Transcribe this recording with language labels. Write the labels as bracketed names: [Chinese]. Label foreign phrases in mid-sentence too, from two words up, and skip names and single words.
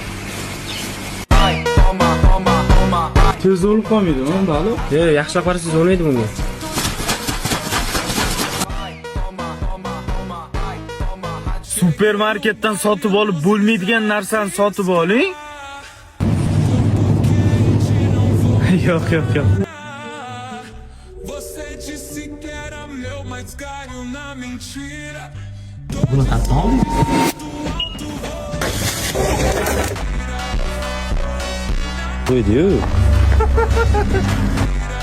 [Uzbek] Tez o'lib qolmaydi-mi baliq? Yo'q, yaxshilab qarasangiz o'lmaydi bunga. Supermarketdan sotib olib bo'lmaydigan narsani sotib oling. Yo'q. [Portuguese] Você disse que era meu, mas caiu na mentira. [Uzbek] Buni qanday oldi? Qo'ydi-yu.